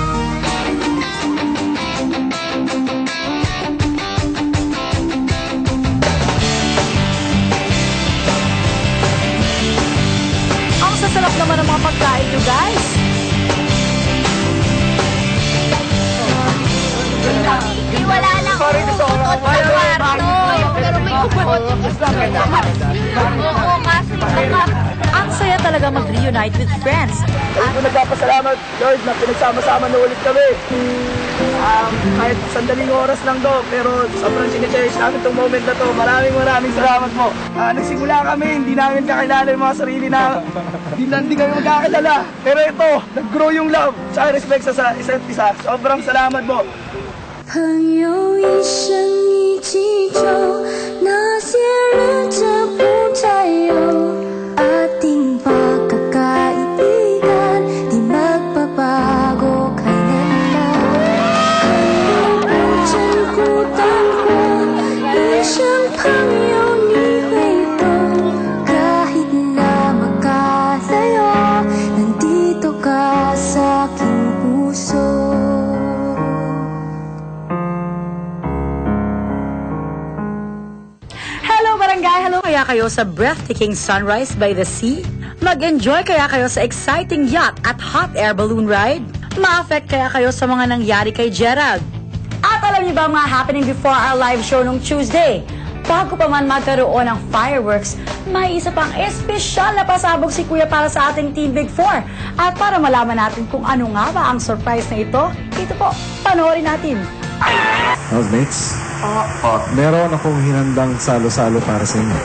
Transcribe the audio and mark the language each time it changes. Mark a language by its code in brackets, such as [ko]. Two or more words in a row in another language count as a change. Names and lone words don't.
[tl] Ang sasarap naman ng mga pagkain nyo, guys. Wala lang utot sa kwarto. Pero may utot. Oo, kasi ang saya talaga mag-reunite [en] with friends. [tl] Ako nagpapasalamat, Lord, na pinagsama-sama na ulit kami. Kahit sandaling oras lang to, pero sobrang sinecherish namin itong moment na to. Maraming salamat po. Nagsimula kami, hindi namin kakilala yung mga sarili na hindi kami magkakilala. Pero ito, nag-grow yung love sa respect sa isa't isa. Sobrang salamat po. [zh] 朋友一生一起走，那些日子不再有。 [tl] Ating pagkakaibigan, di magbabago kailanman. Kaya [zh] 不珍惜淡薄，一生朋友你会懂。 [tl] Kahit na magkalayo, nandito ka sa aking puso. [en] Hello [tl] kaya kayo sa [en] breathtaking sunrise by the sea? [tl] Mag-enjoy kaya kayo sa [en] exciting yacht [tl] at [en] hot air balloon ride? [tl] Ma-affect kaya kayo sa mga nangyari kay Gerald? At talaga Alam niyo ba ang mga [en] happening before our live show [tl] nung Tuesday? Bago pa man magkaroon ng fireworks, may isa pang espesyal na pasabog si Kuya para sa ating Team Big Four. At para malaman natin kung ano nga ba ang surprise na ito po, panoorin natin. Housemates, meron akong hinandang salo-salo para sa inyo.